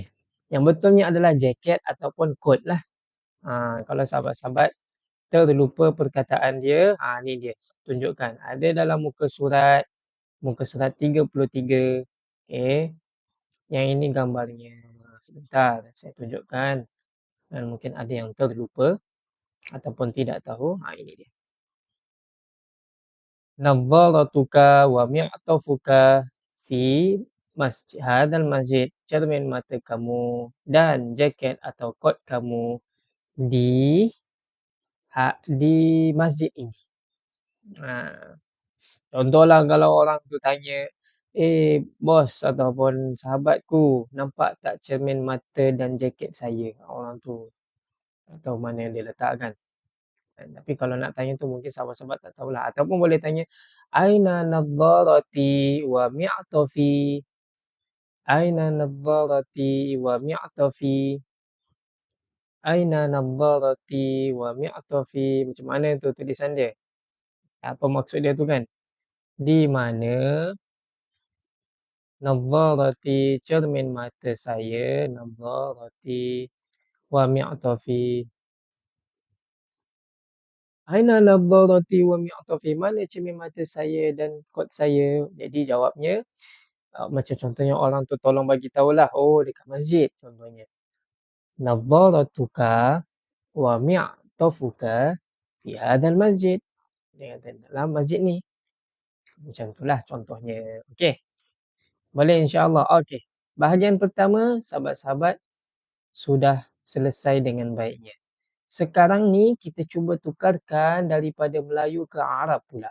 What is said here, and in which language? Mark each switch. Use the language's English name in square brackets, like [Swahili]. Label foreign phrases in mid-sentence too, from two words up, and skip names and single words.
[Malay] Yang betulnya adalah jaket ataupun kot lah. Kalau sahabat-sahabat terlupa perkataan dia, ni dia tunjukkan. Ada dalam muka surat 33. Okey. Yang ini gambarnya. Sebentar saya tunjukkan. Dan mungkin ada yang terlupa ataupun tidak tahu. Ini dia. [Arabic] نظارتك ومعطفك في هذا المسجد. [Malay] Cermin mata kamu dan jaket atau kot kamu di masjid ini. Contohlah kalau orang tu tanya, bos ataupun sahabatku, nampak tak cermin mata dan jaket saya? Orang tu tak tahu mana yang dia letakkan. Tapi kalau nak tanya tu mungkin sahabat-sahabat tak tahulah. Ataupun boleh tanya, [Arabic] أين نظارتي ومعطفي? أين نظارتي ومعطفي? أين نظارتي ومعطفي? [Malay] Macam mana tu tulisan dia? Apa maksud dia tu kan? Di mana nadharati, cermin mata saya, [Arabic] نظارتي ومعطفي. أين نظارتي ومعطفي? [Malay] Mana cermin mata saya dan kot saya? Jadi jawabnya, macam contohnya orang tu tolong bagi tahulah, dekat masjid contohnya. [Arabic] نظارتك ومعطفك في هذا المسجد. [Malay] Dia kata dalam masjid ni. Macam itulah contohnya. Okey. Boleh insya-Allah. Okey. Bahagian pertama sahabat-sahabat sudah selesai dengan baiknya. Sekarang ni kita cuba tukarkan daripada Melayu ke Arab pula.